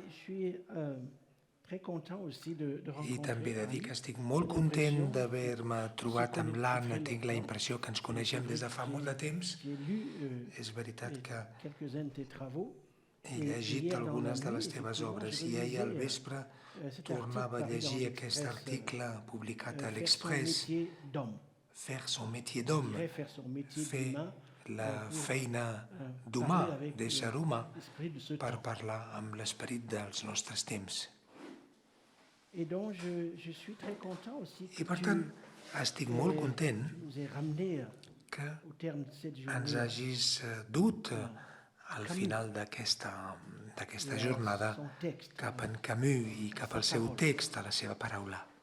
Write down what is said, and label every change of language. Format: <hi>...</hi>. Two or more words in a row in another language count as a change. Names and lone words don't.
<ca>I també he de dir que estic molt content d'haver-me trobat amb l'Anna. Tinc la impressió que ens coneixem des de fa molt de temps. És veritat que he llegit algunes de les teves obres i ahir al vespre tornava a llegir aquest article publicat a l'Express, Faire son métier d'homme, fer la feina d'humà, d'ésser humà, per parlar amb l'esperit dels nostres temps. I per tant, estic molt content que ens hagis dut al final d'aquesta jornada cap en Camus i cap al seu text, a la seva paraula.</ca>